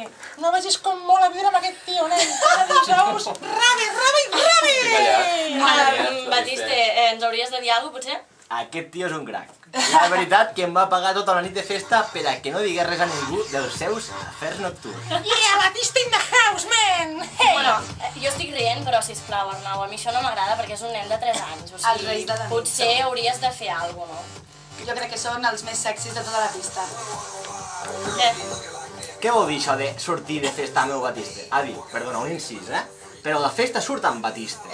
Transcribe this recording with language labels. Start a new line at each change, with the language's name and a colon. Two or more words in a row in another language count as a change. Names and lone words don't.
Catalan: No vegis com mola viure amb aquest tio, nen. Cada dijous, rave! Batiste, ens hauries de dir alguna cosa, potser? Aquest tio és un crac. La veritat que em va pagar tota la nit de festa per a que no digués res a ningú dels seus afers nocturns.
English: Yeah, Batiste in the house, man! Hey!
Catalan: bueno, jo estic rient, però sisplau, Arnau, a mi això no m'agrada perquè és un nen de 3 anys. O Els reis sigui, de la nit. potser hauries de fer alguna cosa, no? Jo crec que són els més sexis de tota la pista. Què? Què vol dir això de sortir de festa amb el Batiste? A dir, perdona, un incís, Però la festa surt amb Batiste.